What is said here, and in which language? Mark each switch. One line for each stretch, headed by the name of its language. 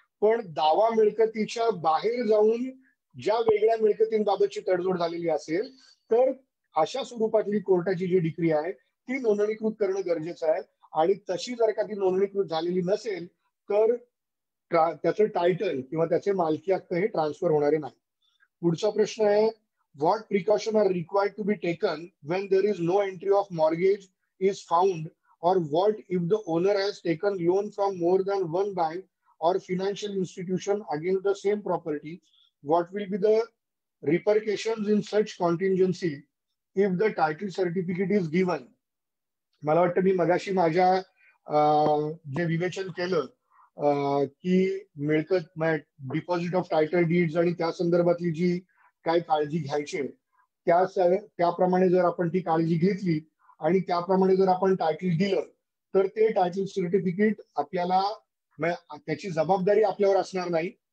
Marathi: पण दावा मिळकतीच्या बाहेर जाऊन ज्या वेगळ्या मिळकतींबाबतची तडजोड झालेली असेल तर अशा स्वरूपातली कोर्टाची जी डिक्री आहे ती नोंदणीकृत करणं गरजेचं आहे. आणि तशी जर का ती नोंदणीकृत झालेली नसेल तर त्याचं टायटल किंवा त्याचे मालकी हक्क हे ट्रान्सफर होणारे नाही. पुढचा प्रश्न आहे,
English: What precaution are required to be taken when there is no entry of mortgage is found, or what if the owner has taken loan from more than one bank or financial institution against the same property? What will be the repercussions in such contingency if the title certificate is given?
Marathi: मला वाटतं मी मगाशी माझ्या जे विवेचन केलं की मिळकत deposit of title deeds आणि त्या संदर्भातली जी काय काळजी घ्यायची त्याप्रमाणे जर आपण ती काळजी घेतली आणि त्याप्रमाणे जर आपण टायटल दिलं तर ते टायटल सर्टिफिकेट आपल्याला त्याची जबाबदारी आपल्यावर असणार नाही.